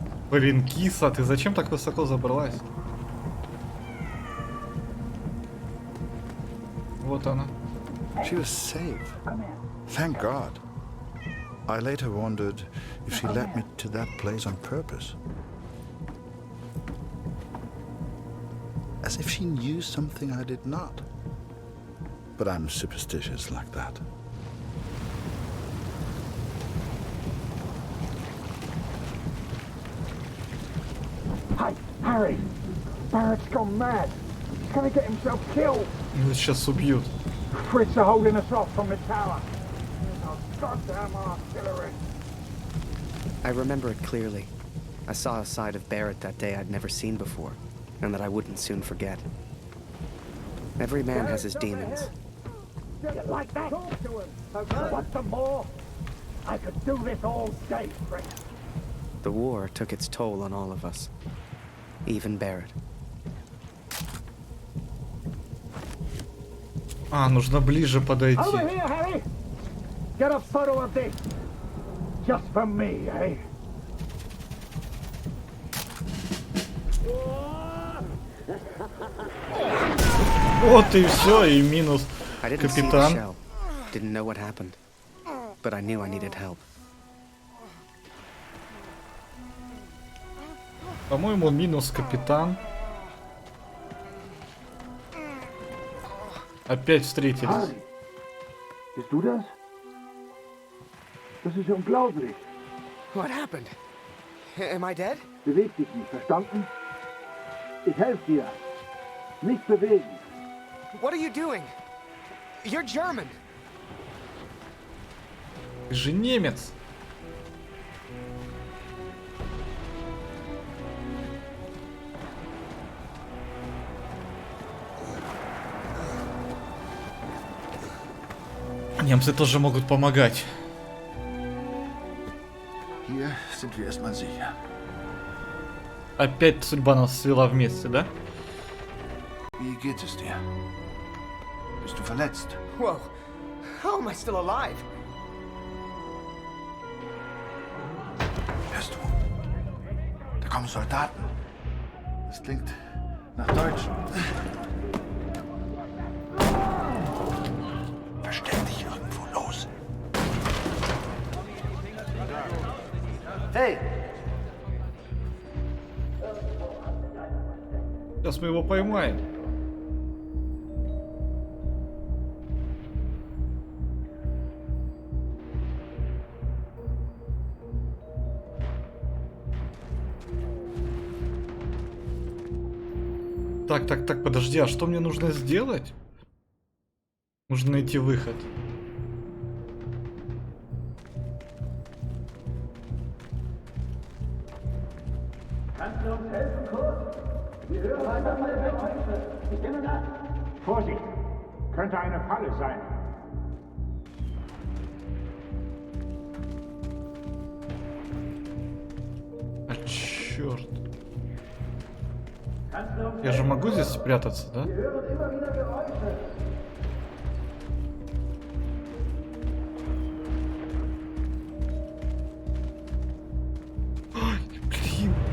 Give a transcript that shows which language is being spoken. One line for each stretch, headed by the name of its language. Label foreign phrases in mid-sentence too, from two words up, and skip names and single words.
Russian: Блин, киса, ты зачем так высоко забралась? Вот она.
English: She was safe. Thank God. I later wondered if she led me to that place on purpose. As if she knew something I did not. But I'm superstitious like that. Hey, Harry! Barrett's gone mad. He's gonna get himself killed.
Russian: Его сейчас убьют.
English: Fritz are holding us off from the tower. Oh, goddamn artillery. I remember it clearly. I saw a side of Barrett that day I'd never seen before, and that I wouldn't soon forget. Every man has his demons. You like that? Talk to him. Want some more? I could do this all day, Fritz. The war took its toll on all of us. Even Barrett.
Russian: А, нужно ближе подойти.
English: Over here, Harry! Get a photo of this. Just for me, eh?
Russian: Вот и все, и минус
English: I didn't see the
Russian: капитан.
English: shell. Didn't know what happened. But I knew I needed help.
Russian: По-моему, минус капитан. Опять встретились.
German: Harry, bist du das? Das ist unglaublich.
English: What happened? Am I dead?
German: Beweg dich nicht, verstanden? Ich helfe dir. Nicht bewegen.
English: What are you doing? You're German.
Russian: Ты же немец. Немцы тоже могут помогать.
German: Hier sind wir erstmal sicher.
Russian: Опять судьба нас свела вместе, да?
German: Wie geht es dir? Bist du verletzt?
English: Whoa. How am I still alive?
German: Hörst du? Da kommen Soldaten. Das klingt nach Deutschen. Versteck dich irgendwo los.
English: Hey!
Russian: Сейчас мы его поймаем. Так, подожди, а что мне нужно сделать? Нужно найти выход.
German: Vorsicht! Könnte eine Falle sein.
Russian: А черт. Я же могу здесь спрятаться, да? Ай, блин.